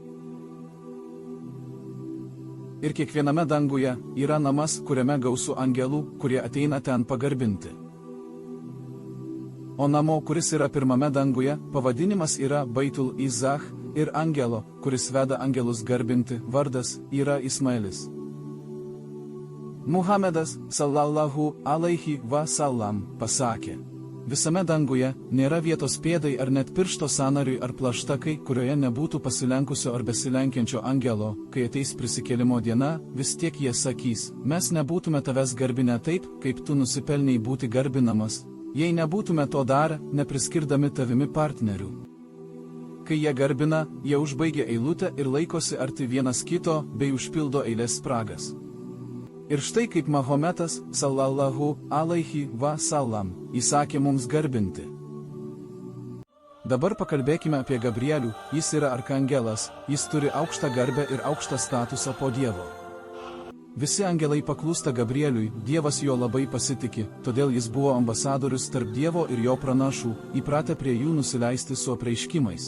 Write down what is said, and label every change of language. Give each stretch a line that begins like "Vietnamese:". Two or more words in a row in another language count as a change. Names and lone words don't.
Lithuanian: Ir kiekviename danguje yra namas, kuriame gausu angelų, kurie ateina ten pagarbinti. O namo, kuris yra pirmame danguje, pavadinimas yra Baitul Izach, ir angelo, kuris veda angelus garbinti, vardas yra Ismailis. Muhamedas,
Arabic: صلى الله عليه وسلم,
Lithuanian: pasakė: visame danguje nėra vietos pėdai ar net piršto sąnariui ar plaštakai, kurioje nebūtų pasilenkusio ar besilenkiančio angelo. Kai ateis prisikėlimo diena, vis tiek jie sakys: mes nebūtume tavęs garbinę taip, kaip tu nusipelnei būti garbinamas, jei nebūtume to darę, nepriskirdami tavimi partnerių. Kai jie garbina, jie užbaigia eilutę ir laikosi arti vienas kito, bei užpildo eilės spragas. Ir štai kaip Mahometas,
Arabic: صلى الله عليه وسلم,
Lithuanian: įsakė mums garbinti. Dabar pakalbėkime apie Gabrielių. Jis yra arkangelas, jis turi aukštą garbę ir aukštą statusą po Dievo. Visi angelai paklūsta Gabrieliui, Dievas jo labai pasitiki, todėl jis buvo ambasadorius tarp Dievo ir jo pranašų, įpratę prie jų nusileisti su apreiškimais.